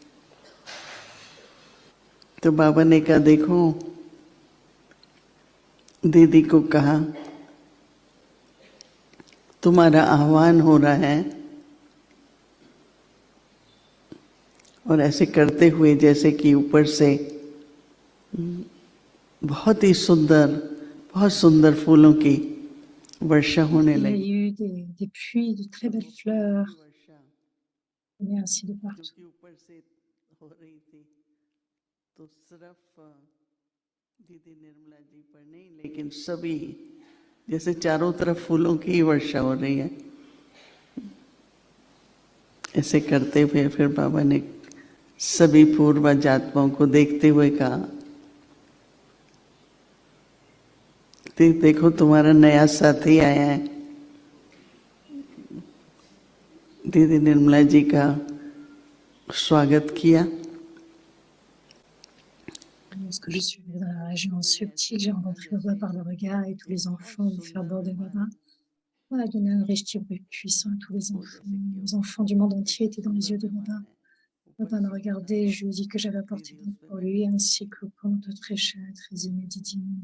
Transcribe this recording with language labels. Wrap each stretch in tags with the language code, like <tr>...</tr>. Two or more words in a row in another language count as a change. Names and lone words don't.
<hi>तो बाबा ने कहा देखो, दीदी को कहा तुम्हारा आह्वान हो रहा है और ऐसे करते हुए जैसे कि ऊपर से बहुत ही सुंदर, बहुत सुंदर फूलों की वर्षा होने</hi> <fr>Il y a</fr> <hi>लगी।</hi> <fr>eu des pluies de très belles fleurs,</fr> <hi>वर्षा</hi> <fr>et ainsi de partout.</fr> <hi>जो कि ऊपर से हो रही थी, तो सिर्फ दीदी निर्मला जी पर नहीं, लेकिन सभी, जैसे चारों तरफ फूलों की वर्षा हो रही है। ऐसे करते हुए फिर बाबा ने सभी पूर्वज आत्माओं को देखते हुए कहा, देखो तुम्हारा नया साथी आया है। दीदी निर्मला जी का स्वागत किया।</hi> <fr>Lorsque je suis allée dans la région subtile, j'ai rencontré Baba par le regard et tous les enfants ont fait aborder Baba. Baba a donné un riche puissant à tous les enfants. Les enfants du monde entier étaient dans les yeux de Baba. Baba m'a regardé et je lui ai dit que j'avais apporté beaucoup pour lui, ainsi que le conte très cher et très inédit.</fr>